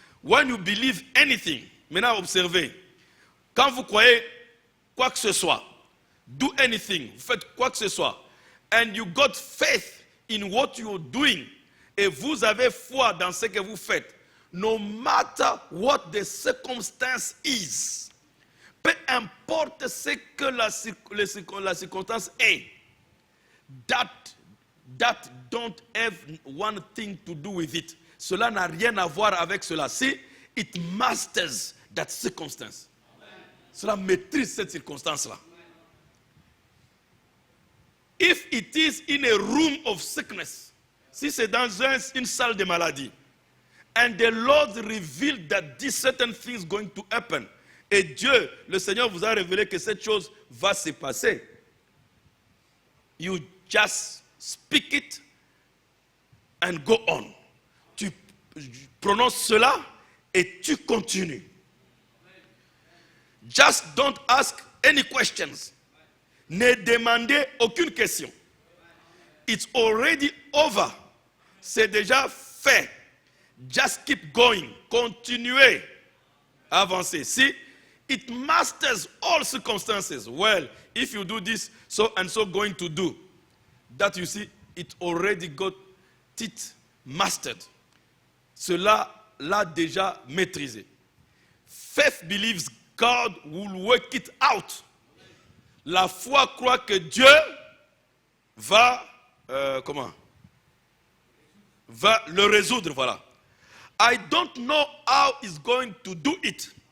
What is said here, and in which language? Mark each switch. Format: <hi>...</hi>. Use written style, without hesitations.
<en>When you believe anything,</en> <fr>maintenant observez. Quand vous croyez quoi que ce soit,</fr> <en>do anything,</en> <fr>vous faites quoi que ce soit,</fr> <en>and you got faith in what you're doing,</en> <fr>et vous avez foi dans ce que vous faites,</fr> <en>no matter what the circumstance is,</en> <fr>peu importe ce que la circonstance est,</fr> <en>that don't have one thing to do with it.</en> <fr>Cela n'a rien à voir avec cela.</fr> <en>Si it masters that circumstance.</en> <fr>Cela maîtrise cette circonstance-là.</fr> <en>If it is in a room of sickness,</en> <fr>si c'est dans une salle de maladie,</fr> <en>and the Lord revealed that this certain thing is going to happen,</en> <fr>et Dieu, le Seigneur vous a révélé que cette chose va se passer,</fr> <en>you just speak it and go on.</en> <fr>Tu prononces cela et tu continues.</fr> <en>Just don't ask any questions.</en> <fr>Ne demandez aucune question.</fr> <en>It's already over.</en> <fr>C'est déjà fait.</fr> <en>Just keep going.</en> <fr>Continuez à avancer.</fr> <en>See, it masters all circumstances. Well, if you do this, so and so going to do. That you see, it already got it mastered.</en> <fr>Cela l'a déjà maîtrisé.</fr> <en>Faith believes God will work it out.</en> <fr>La foi croit que Dieu va le résoudre, voilà.</fr> <en>I don't know how he's going to do it.</en>